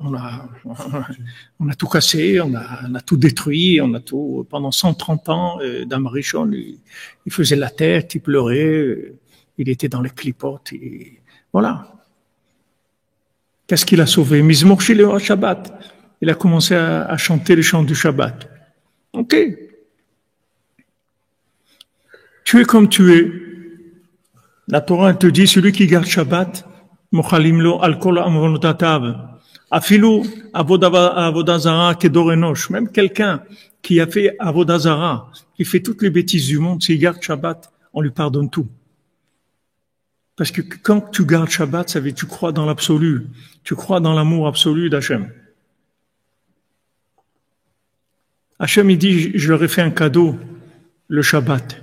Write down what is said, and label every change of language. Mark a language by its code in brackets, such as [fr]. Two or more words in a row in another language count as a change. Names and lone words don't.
[fr] On a tout cassé, on a tout détruit, on a tout, pendant 130 ans, Damarichon, il faisait la tête, il pleurait, il était dans les clipotes, et voilà. Qu'est-ce qu'il a sauvé? [he] מזמור שיר השבת. [fr] Il a commencé à chanter les chants du Shabbat. Ok. Tu es comme tu es. La Torah te dit, celui qui garde Shabbat, [he] מוחלים לו על כל עוונותיו. אפילו עבודה זרה כדור אנוש. [fr] Même quelqu'un qui a fait avodazara, qui fait toutes les bêtises du monde, s'il garde Shabbat, on lui pardonne tout. Parce que quand tu gardes Shabbat, ça veut dire que tu crois dans l'absolu. Tu crois dans l'amour absolu d'Hachem. Hachem, il dit, je leur ai fait un cadeau, le Shabbat.